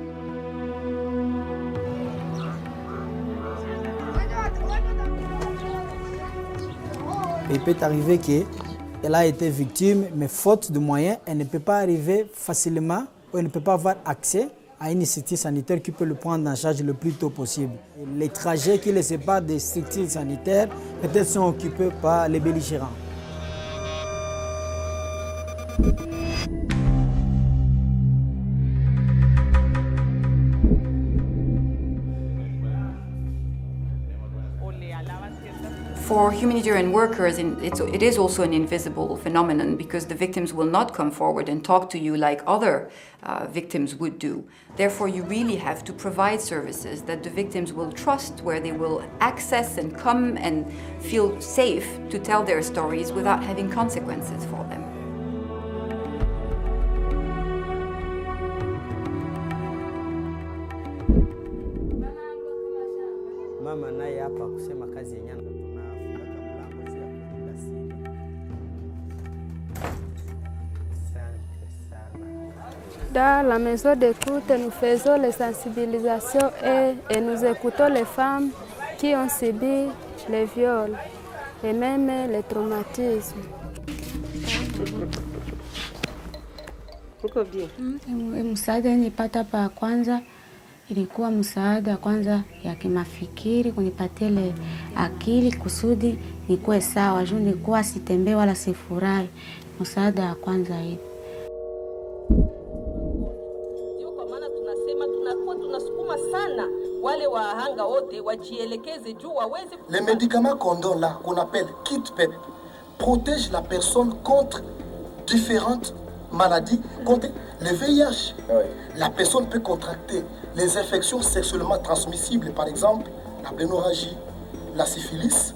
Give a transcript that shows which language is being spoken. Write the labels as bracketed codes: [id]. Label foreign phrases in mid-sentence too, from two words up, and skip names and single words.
[fr] Il peut arriver qu'elle a été victime, mais faute de moyens, elle ne peut pas arriver facilement ou elle ne peut pas avoir accès à une structure sanitaire qui peut le prendre en charge le plus tôt possible. Les trajets qui les séparent des structures sanitaires peut-être sont occupés par les belligérants. [en] For humanitarian workers, it is also an invisible phenomenon because the victims will not come forward and talk to you like other victims would do. Therefore, you really have to provide services that the victims will trust, where they will access and come and feel safe to tell their stories without having consequences for them. [sw] Mama naye hapa kusema kazi yenyewe. [fr] Dans la maison d'écoute, nous faisons les sensibilisations et nous écoutons les femmes qui ont subi les viols et même les traumatismes. [sw] Msaada nilipata pa kwanza ilikuwa msaada kwanza ya kimafikiri, kunipatia ile akili kusudi nikuwe sawa, juu nilikuwa sitembee wala sifurahi. Msaada wa kwanza hii. Ndio kwa maana tunasema tunasukuma sana wale wahanga wote wajielekeze juu waweze. [fr] Les médicaments qu'on donne là, qu'on appelle kit PEP, protègent la personne contre différentes maladies, contre le VIH. La personne peut contracter les infections sexuellement transmissibles, par exemple la plénorragie, la syphilis.